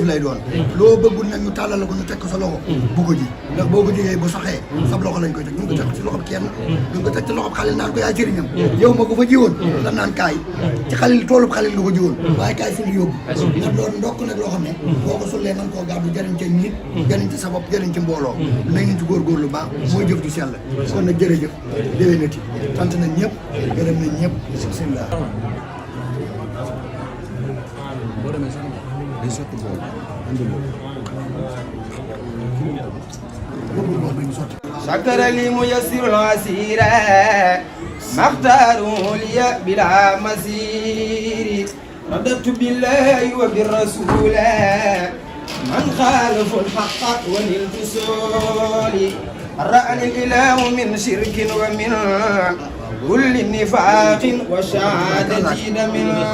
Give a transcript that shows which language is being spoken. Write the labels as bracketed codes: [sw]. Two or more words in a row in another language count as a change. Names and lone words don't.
[wo] lay doon loo bëggul nag ñu tàllal la ko ñu teg ko sa loxo bu ko ji ndax boo ko jigee bu saxee sab loxo lañ koy teg ñu ngi ko teg ci loxob kenn ñu ngi ko teg ci loxob xalil naan ko yaay sëriñam yow ma ko fa jiwoon la naan kaay ci xalil toolub xalil nga ko jiwoon waaye kaay suñu yóbbu ndax loolu ndokk nag loo xam ne boo ko sullee man koo gàddu jëriñ ca nit jëriñ ci sa bopp jëriñ ci mbooloo nañ ñu ci góorgóorlu baax mooy jëf ju sell kon nag jërëjëf déwénati sant nañ ñëpp gërëm nañ ñëpp bismillah [ar] شكر لي ميسر العسير ما اختاروا لي بلا مسير رددت بالله وبالرسول من خالف الحق وللفصول رأني الإله من شرك ومن كل نفاق وشهادة من